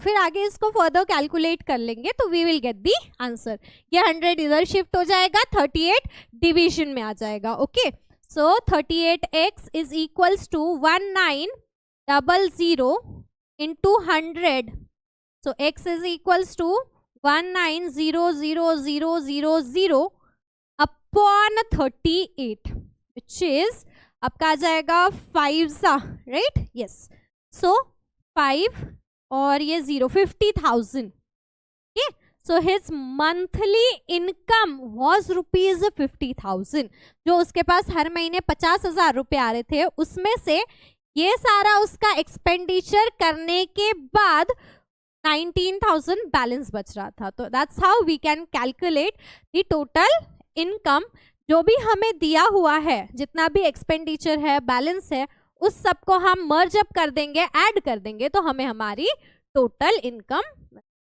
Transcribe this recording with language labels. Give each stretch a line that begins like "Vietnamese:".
Hindi: फिर आगे इसको फर्दर कैलकुलेट कर लेंगे तो
English: We will get the answer.
Hindi: ये 100 इधर शिफ्ट हो जाएगा, 38 डिवीजन में आ जाएगा।
English: Okay, so 38x is equals to 19,000 into 100. So x is equals to 19,000,000 upon 38, which is
Hindi: आपका आ जाएगा 5 सा,
English: right? Yes. So
Hindi: 5 और ये 0, 50,000.
English: Okay, so his monthly income was rupees 50,000.
Hindi: जो उसके पास हर महीने 50,000 रुपए आ रहे थे, उसमें से ये सारा उसका एक्सपेंडिचर करने के बाद 19,000 बैलेंस बच रहा था.
English: तो that's how we can calculate the total income.
Hindi: जो भी हमें दिया हुआ है, जितना भी एक्सपेंडिचर है, बैलेंस है, उस सबको हम मर्ज अप कर देंगे, ऐड कर देंगे, तो हमें हमारी टोटल इनकम.